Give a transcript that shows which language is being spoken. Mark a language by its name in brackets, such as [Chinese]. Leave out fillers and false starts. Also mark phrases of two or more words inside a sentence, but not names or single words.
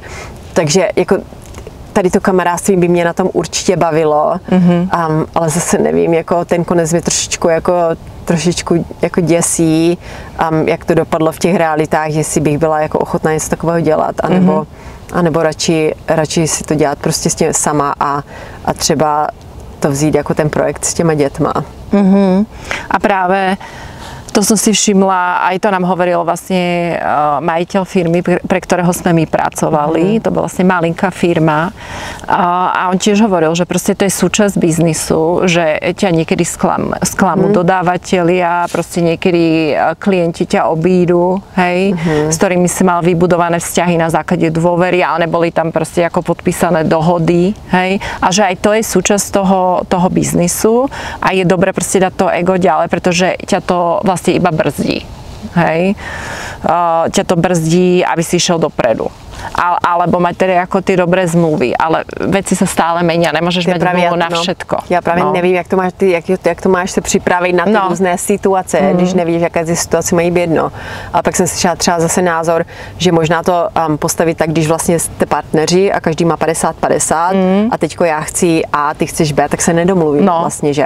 [Czech] Takže jako tady to kamarádství by mě na tom určitě bavilo, ale zase nevím, jako ten konec mě trošičku jako děsí, jak to dopadlo v těch realitách, jestli bych byla jako ochotná něco takového dělat, anebo radši si to dělat prostě s tím sama a třeba to vzít jako ten projekt s těma dětma. [Slovak] A právě to som si všimla, aj to nám hovoril vlastne majiteľ firmy, pre ktorého sme my pracovali. To bola vlastne malinká firma. A on tiež hovoril, že proste to je súčasť biznisu, že ťa niekedy sklamú dodávateľia, proste niekedy klienti ťa obídu, hej, s ktorými si mal vybudované vzťahy na základe dôvery, ale neboli tam proste ako podpísané dohody, hej. A že aj to je súčasť toho biznisu a je dobre proste dať to ego ďalej, pretože ťa to vlastne iba brzdí, hej. Ťa to brzdí, aby si išiel dopredu. Alebo mať [Czech] tedy jako ty dobré zmluvy, ale věci se stále mění, nemůžeš mít [Slovak] zmluvu na všetko. [Czech] Já právě nevím, jak to máš ty, jak to máš se připravit na ty různé situace, když nevíš, jaké ty situace mají být jedno. A pak jsem slyšela třeba zase názor, že možná to postavit tak, když vlastně jste partneři a každý má 50-50 a teďko já chci A, ty chceš B, tak se nedomluví vlastně, že?